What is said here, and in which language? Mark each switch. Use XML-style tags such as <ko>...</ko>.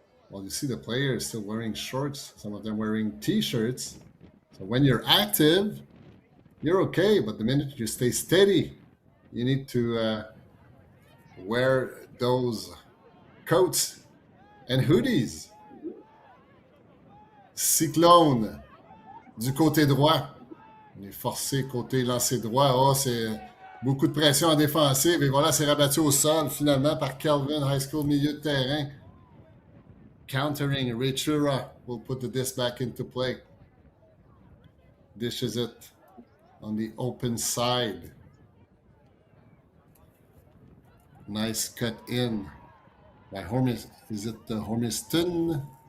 <en>Well, you see the players still wearing shorts, some of them wearing t-shirts. So when you're active, you're okay. But the minute you stay steady, you need to wear those coats and hoodies.</en> <fr>Cyclone du côté droit. On est forcé côté lancer droit. Oh, c'est Beaucoup de pression en défensive. Et voilà, c'est rabattu au sol finalement par Kelvin, high school milieu de terrain.</fr> <en>Countering, Richura will put the disc back into play. Dishes it on the open side. Nice cut in by Hormis. Is it Hormiston?</en>